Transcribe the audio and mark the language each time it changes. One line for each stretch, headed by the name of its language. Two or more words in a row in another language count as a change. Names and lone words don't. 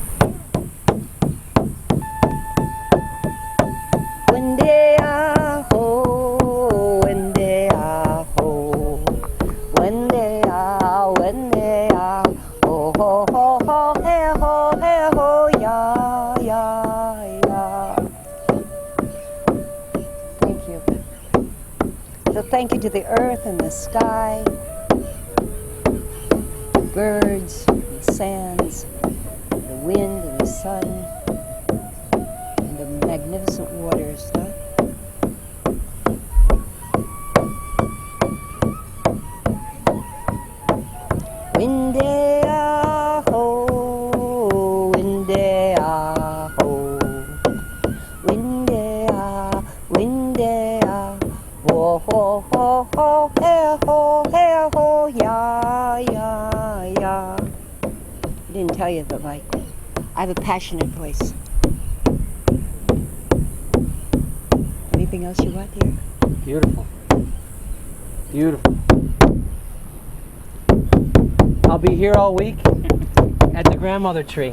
English: Thank you to the earth and the sky, the birds, the sands, the wind and the sun, and the magnificent waters. Windea-ho, windea-ho, windea, windea, ho ho ho ho, hey ho, ya ya ya. I didn't tell you, but I have a passionate voice. Anything else you want here? Beautiful. Beautiful. I'll be here all week at the grandmother tree.